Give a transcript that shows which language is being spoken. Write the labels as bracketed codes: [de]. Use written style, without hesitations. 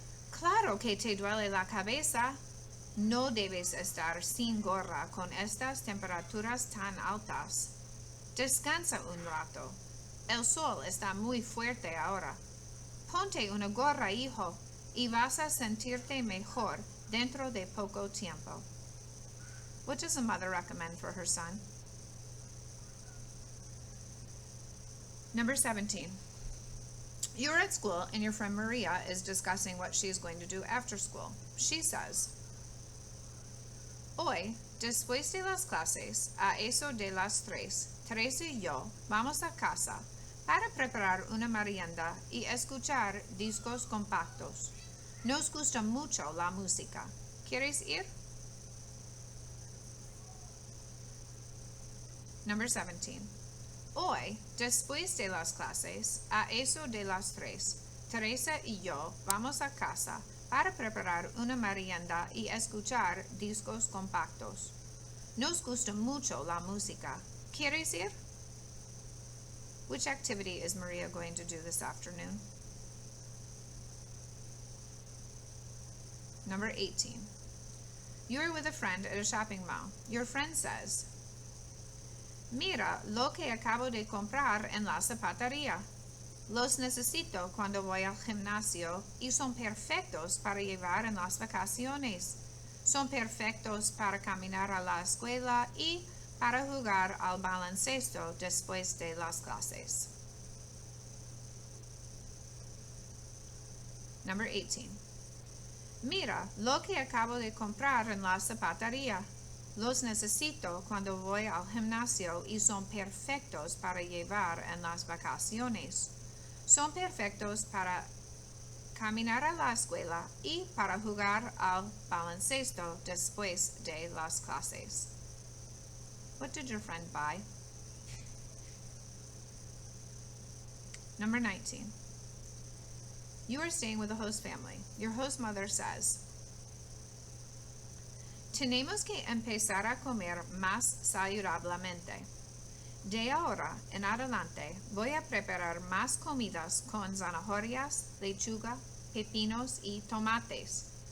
[es] Claro que te duele la cabeza. No debes estar sin gorra con estas temperaturas tan altas. Descansa un rato. El sol está muy fuerte ahora. Ponte una gorra, hijo, y vas a sentirte mejor dentro de poco tiempo. [en] What does a mother recommend for her son? Number 17. You're at school and your friend Maria is discussing what she is going to do after school. She says, [es] "Hoy, después de las clases, a eso de las 3, Teresa y yo vamos a casa para preparar una merienda y escuchar discos compactos. Nos gusta mucho la música. ¿Quieres ir?" [en] Number 17. [es] Hoy, después de las clases, a eso de las 3, Teresa y yo vamos a casa para preparar una merienda y escuchar discos compactos. Nos gusta mucho la música. ¿Quieres ir? [en] Which activity is Maria going to do this afternoon? Number 18. You are with a friend at a shopping mall. Your friend says, [es] "Mira lo que acabo de comprar en la zapatería. Los necesito cuando voy al gimnasio y son perfectos para llevar en las vacaciones. Son perfectos para caminar a la escuela y para jugar al baloncesto después de las clases." [en] Number 18. [es] Mira lo que acabo de comprar en la zapatería. Los necesito cuando voy al gimnasio y son perfectos para llevar en las vacaciones. Son perfectos para caminar a la escuela y para jugar al baloncesto después de las clases. [en] What did your friend buy? Number 19. You are staying with a host family. Your host mother says, [es] "Tenemos que empezar a comer más saludablemente. De ahora en adelante voy a preparar más comidas con zanahorias, lechuga, pepinos y tomates.